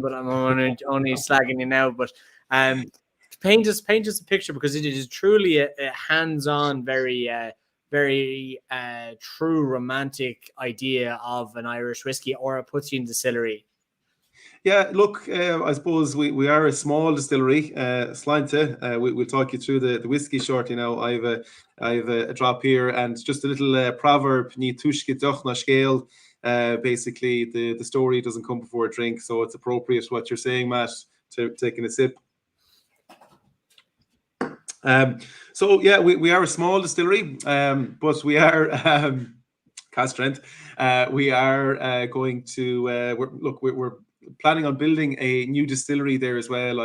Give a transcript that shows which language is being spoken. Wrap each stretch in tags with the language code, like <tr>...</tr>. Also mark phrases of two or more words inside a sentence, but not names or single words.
<en>But I'm only slagging you now. But paint us a picture, because it is truly a hands-on, very true romantic idea of an Irish whiskey, or it puts you in distillery. Yeah, look, I suppose we are a small distillery. Slánta, we'll talk you through the whiskey shortly now. I have a drop here, and just a little proverb,</en> <ga>ní tuisce doch na scéal.</ga> <en>Basically, the story doesn't come before a drink, so it's appropriate what you're saying, Matt, to taking a sip. So yeah, we are a small distillery, but we are cast strength. We are going to we're planning on building a new distillery there as well.</en>